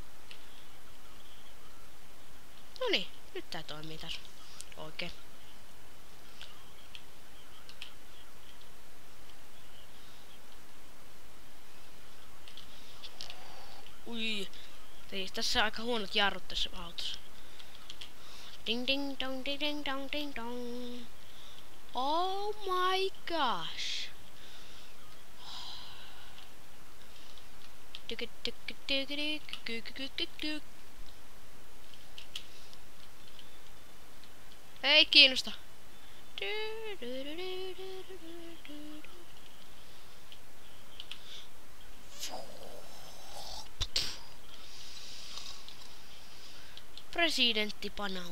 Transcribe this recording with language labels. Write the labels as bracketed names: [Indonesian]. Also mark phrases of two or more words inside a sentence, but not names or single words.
[Finnish] Noniin, nyt tää toimii taas oikein. Ui. Tässä on aika huonot jarrut tässä autossa. Ding ding dong ding ding dong ding dong. [English] Oh my gosh. [Finnish] Ei kiinnosta. Presidentti panaa.